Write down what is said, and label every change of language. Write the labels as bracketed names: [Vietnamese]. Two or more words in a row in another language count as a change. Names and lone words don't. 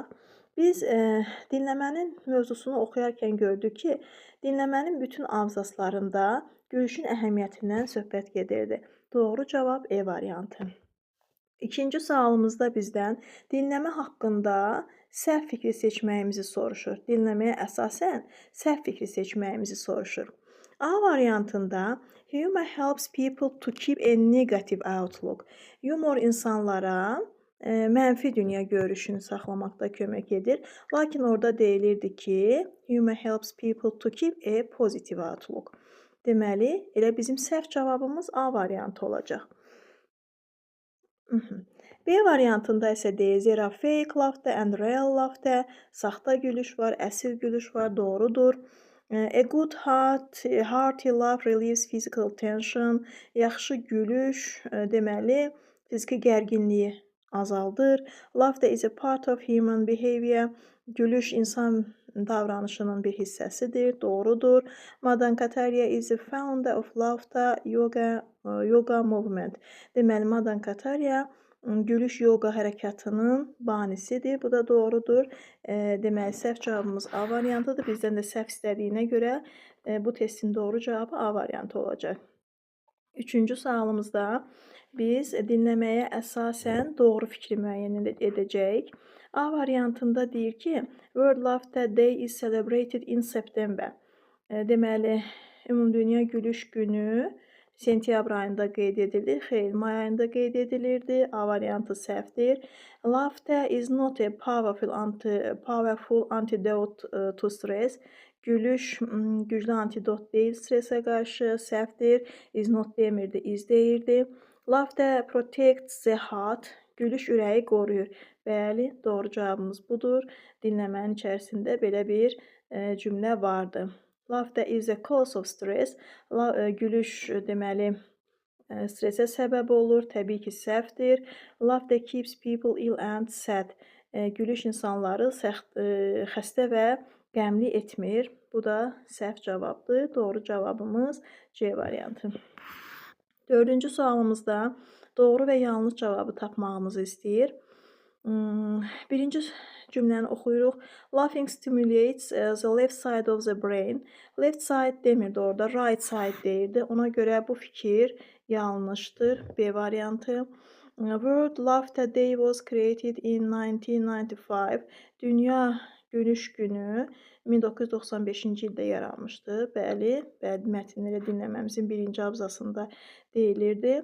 [Azerbaijani] Biz dinləmənin mövzusunu oxuyarkən gördük ki, dinləmənin bütün abzaslarında gülüşün əhəmiyyətindən söhbət gedirdi. Doğru cavab E variantı. İkinci sualımızda bizdən dinləmə haqqında səhv fikri seçməyimizi soruşur. Dinləməyə əsasən səhv fikri seçməyimizi soruşur. A variantında [English] Humor helps people to keep a negative outlook. [Azerbaijani] Yumor insanlara mənfi dünya görüşünü saxlamaqda kömək edir. Lakin orada deyilirdi ki, [English] humor helps people to keep a positive outlook. [Azerbaijani] Deməli, elə bizim səhv cavabımız A variantı olacaq. B variantında isə deyir, [English] there are fake laughter and real laughter. [Azerbaijani] Saxta gülüş var, əsl gülüş var, doğrudur. [English] A good hearty laugh relieves physical tension. [Azerbaijani] Yaxşı gülüş deməli fiziki gərginliyi azaldır. [English] Laughter is a part of human behavior. [Azerbaijani] Gülüş insan davranışının bir hissəsidir, doğrudur. [English] Madan Katarya is the founder of laughter yoga movement. [Azerbaijani] Deməli, Madan Katarya gülüş yoga hərəkatının banisidir. Bu da doğrudur. Deməli, səhv cavabımız A variantıdır. Bizdən də səhv istədiyinə görə bu testin doğru cavabı A variantı olacaq. Üçüncü sualımızda biz dinləməyə əsasən doğru fikri müəyyən edəcəyik. A variantında deyir ki, [English] World Laughter Day is celebrated in September. [Azerbaijani] Deməli, Ümumdünya Gülüş Günü sentyabr ayında qeyd edilir. Xeyr, may ayında qeyd edilirdi. A variantı səhvdir. [English] Laughter is not a powerful antidote to stress. [Azerbaijani] Gülüş güclü antidot deyil stresə qarşı, səhvdir. [English] Is not demirdi, is deyirdi. Laughter protects the heart. [Azerbaijani] Gülüş ürəyi qoruyur. Bəli, doğru cavabımız budur. Dinləmənin içərisində belə bir cümlə vardı. [English] Laughter is a cause of stress. [Azerbaijani] Gülüş deməli stresə səbəb olur. Təbii ki, səhvdir. [English] Laughter keeps people ill and sad. [Azerbaijani] Gülüş insanları xəstə və qəmli etmir. Bu da səhv cavabdır. Doğru cavabımız C variantı. Dördüncü sualımızda doğru və yanlış cavabı tapmağımızı istəyir. Birinci cümləni oxuyuruq. [English] Laughing stimulates the left side of the brain. Left side [Azerbaijani] demirdi orada, [English] right side deyirdi. [Azerbaijani] Ona görə bu fikir yanlışdır. B variantı. [English] World Laughter Day was created in 1995. [Azerbaijani] Dünya Gülüş Günü 1995-ci ildə yaranmışdı. Bəli, mətnləri dinləməmizin birinci abzasında deyilirdi.